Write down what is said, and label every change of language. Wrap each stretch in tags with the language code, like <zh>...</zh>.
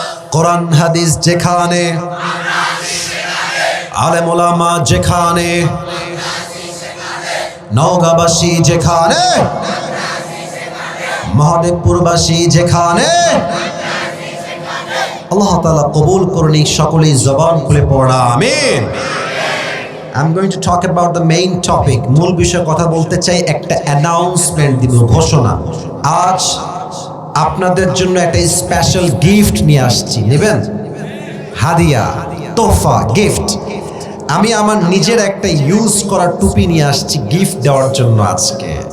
<bn>কোরআন হাদিস যেখানে, আলেম ওলামা যেখানে, নওগাঁবাসী যেখানে, মহাদেবপুরবাসী যেখানে, আল্লাহ তাআলা কবুল করুন সকলেই জবান খুলে পড়া আমিন।</bn> <en>I'm going to talk about the main topic.</en> <bn>মূল বিষয়ে কথা বলতে চাই, একটা অ্যানাউন্সমেন্ট দিব, ঘোষণা। আজ আপনাদের জন্য একটা স্পেশাল গিফট নিয়ে আসছি, নেবেন? হাদিয়া, তোহফা, গিফট। আমি আমার নিজের একটা ইউজ করা টুপি নিয়ে আসছি গিফট দেওয়ার জন্য আজকে।</bn>